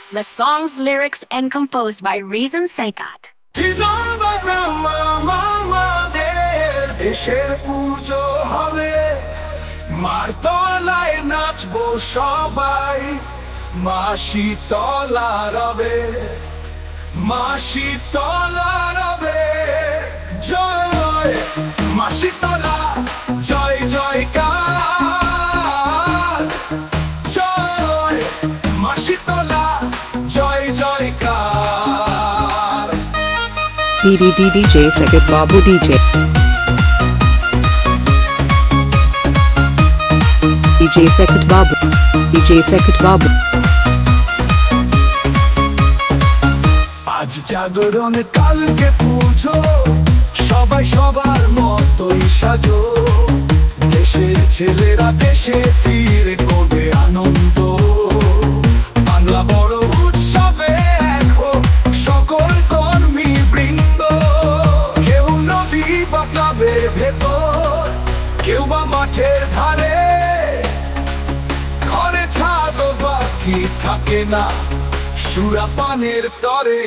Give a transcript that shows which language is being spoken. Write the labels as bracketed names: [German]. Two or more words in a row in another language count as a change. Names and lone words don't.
[English] The song's lyrics and composed by Reason Sekat. [Bangla] দেশের পুজো হবে, মার তলায় নাচবো সবাই, মা শীতলা রবে, মা শীতলা রবে। জয় মা শীতলা, জয় জয়কার, জয় মা শীতলা, জয় জয়কার। DJ Sekat Babu DJ Sekat Babu DJ Sekat Babu। আজ জাগরণ কালকে পুজো, সবাই সবার মতোই সাজো, দেশের ছেলেরা দেশে ফিরে করবে আনন্দ। বাংলা বড় উৎসবে এক হোক সকল কর্মী বৃন্দ, কেউ নদী বা ক্লাবের ভেতর, কেউ বা মাঠের ধারে, ঘরে ছাদ বাকি থাকে না সুরাপানের তরে।